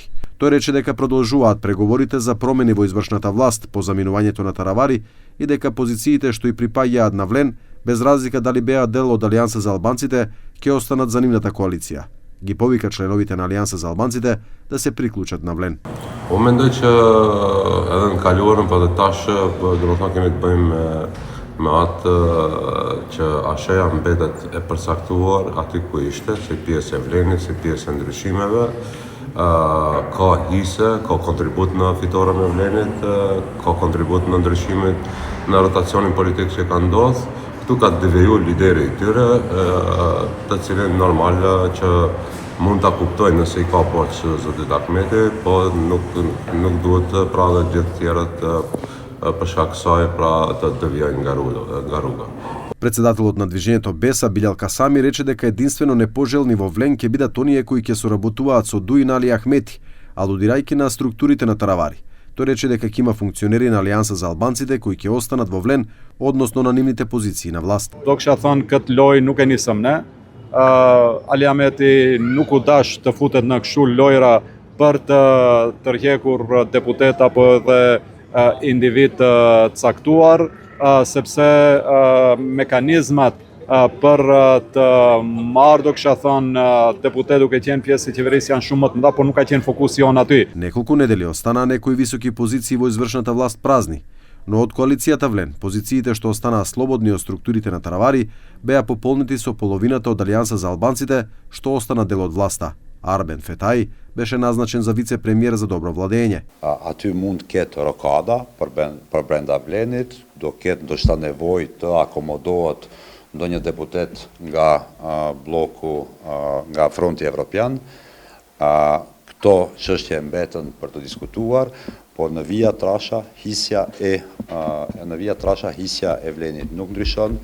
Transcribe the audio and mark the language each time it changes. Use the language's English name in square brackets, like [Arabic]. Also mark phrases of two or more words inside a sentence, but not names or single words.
[Macedonian] Тој рече дека продолжуваат преговорите за промени во извршната власт по заминувањето на Таравари и дека позициите што и припаѓаат на Влен, без разлика дали беа дел од Алијанса за албанците, ќе останат за нивната коалиција. Ги повика членовите на Алијанса за албанците да се приклучат на Влен. [Albanian] Mendoj që edhe në kaluarën, po dhe tash domethënë kemi të bëjmë me atë që asheja mbetet e përsaktuar aty ku ishte, si pjesë e Vlenit, si pjesë e ndryshimeve, ka hise, ka kontribut në fitoren e Vlenit, ka kontribut në ndryshimet në rotacionin politik që ka ndodhur. Këtu ka deviju lideri i tyre, të cilin normal që mund ta kuptojnë nëse i ka poç zotit Ahmeti, po nuk duhet pra dhe gjithë tjerët për shkak kësaj pra të devijojnë nga rruga. [Macedonian] Председателот на движењето Беса Билјал Касами рече дека единствено непожелни во Влен ќе бидат оние кои ќе соработуваат со Дуин Али Ахмети, алудирајќи на структурите на Таравари. Тој рече дека ќе има функционери на Алијанса за албанците кои ќе останат во Влен, односно на нивните позиции на власт. [Albanian] Do kisha thënë këtë lojë nuk e nisëm ne. Ali Ahmeti nuk u dash të futet në kështu lojra për të tërhekur deputet apo edhe individ të caktuar, sepse mekanizmat për të marrë, do kisha thënë, deputet duke qenë pjesë e qeverisë janë shumë më të mëdha, por nuk ka qenë fokusi jon aty. [Macedonian] Неколку недели останаа некои високи позиции во извршната власт празни, но од коалицијата Влен, позициите што останаа слободни од структурите на Таравари беа пополнети со половината од Алијанса за албанците, што остана дел од власта. Arben Fetaj беше назначен за вице-премиер за добро владење. [Albanian] Aty mund ketë rokada për brenda Vlenit, do ketë ndoshta nevojë të akomodohet ndonjë deputet nga bloku, nga Fronti Evropian. Këto çështje mbeten për të diskutuar, por në vija trasha hisja e Vlenit nuk ndryshon,